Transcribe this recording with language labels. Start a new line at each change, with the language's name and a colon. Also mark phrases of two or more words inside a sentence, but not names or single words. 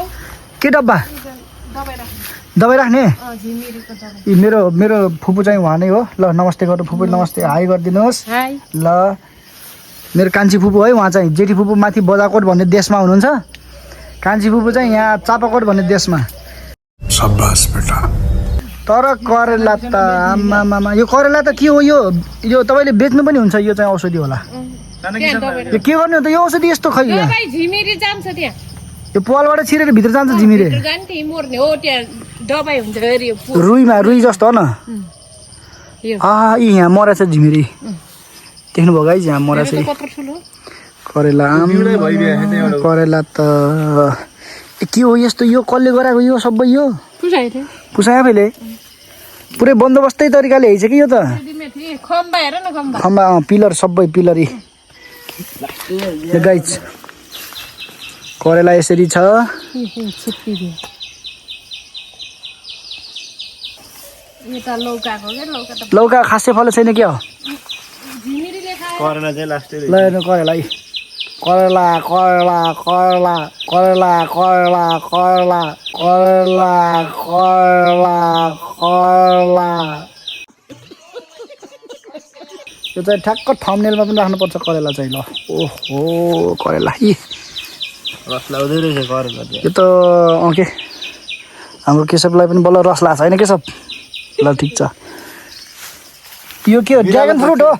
Nepali: के डब्बा दबाई राख्ने? मेरो मेरो फुपू चाहिँ उहाँ नै हो। ल नमस्ते गर्नु फुपू, नमस्ते हाई गरिदिनुहोस्। ल मेरो कान्छी फुपू है, उहाँ चाहिँ जेठी फुपू माथि बजाकोट भन्ने देशमा हुनुहुन्छ, कान्छी फुपू चाहिँ यहाँ चापाकोट भन्ने देशमा। शाबाश बेटा। तर करेला त आमामामा यो करेला त के हो? यो तपाईँले बेच्नु पनि हुन्छ? यो चाहिँ औषधि होला। यो के गर्ने हो त यो औषधि यस्तो? खै झिमिरी जान्छ त्यहाँ, यो पालबाट छिरेर भित्र जान्छ झिमिरे। मर्ने हो त्यहाँ दबाई हुन्छ अरे। रुईमा रुई जस्तो हो न। यी यहाँ मरेछ झिमिरे, देख्नुभयो गाइज यहाँ मरेछ करेला। करेला त के हो यस्तो? यो कसले गराएको यो सबै? यो पुसायो आफैले पुरै बन्दोबस्तै तरिकाले हैछ कि यो त। खम्बा पिलर सबै पिलर। गाइज करेला यसरी छ। लौका खासै फल छैन क्या? ल हेर्नु करेला है, करेला करेला करेला करेला करेला करेला करेला करेला करेला। यो चाहिँ ठ्याक्क थम्बनेलमा पनि राख्नुपर्छ करेला चाहिँ। ल ओहो करेला रस लाउँदै रहेछ करेला। यो त के हाम्रो केशवलाई पनि बल्ल रस लाग्छ होइन केशव? ल ठिक छ। यो के हो?
English: dragon fruit
Nepali: हो।